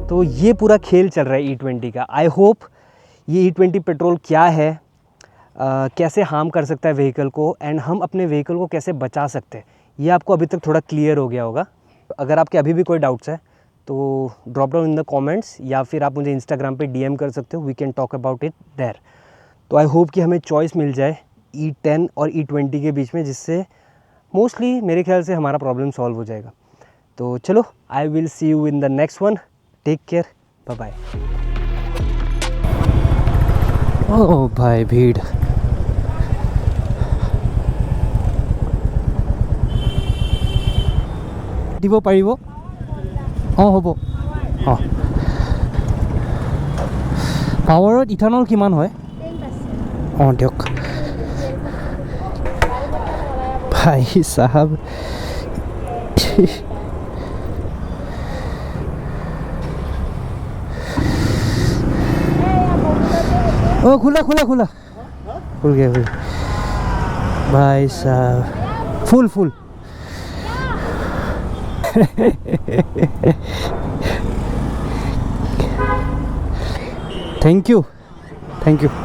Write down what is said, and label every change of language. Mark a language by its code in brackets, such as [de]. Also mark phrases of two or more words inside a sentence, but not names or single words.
[hi] तो ये पूरा खेल चल रहा है E20 का। [en] I hope [hi] ये E20 पेट्रोल क्या है, कैसे हार्म कर सकता है व्हीकल को एंड हम अपने व्हीकल को कैसे बचा सकते हैं, ये आपको अभी तक थोड़ा क्लियर हो गया होगा। अगर आपके अभी भी कोई डाउट्स है तो [en] drop down in the comments [hi] या फिर आप मुझे इंस्टाग्राम पे DM कर सकते हो, [en] We can talk about it there. [hi] तो [en] I hope [hi] कि हमें चॉइस मिल जाए E10 और E20 के बीच में, जिससे मोस्टली मेरे ख्याल से हमारा प्रॉब्लम सॉल्व हो जाएगा। तो चलो, [en] I will see you in the next one. Take care, bye bye. [hi] ओह भाई, भीड़। [as] দিব পাৰিব? অঁ হ'ব। অঁ, পাৱাৰত ইথানল কিমান হয়? 10%। অঁ দিয়ক [hi] भाई साहब। ओ खुला खुला खुला खुल गया भाई साहब, फुल फुल। [en] Thank you thank you.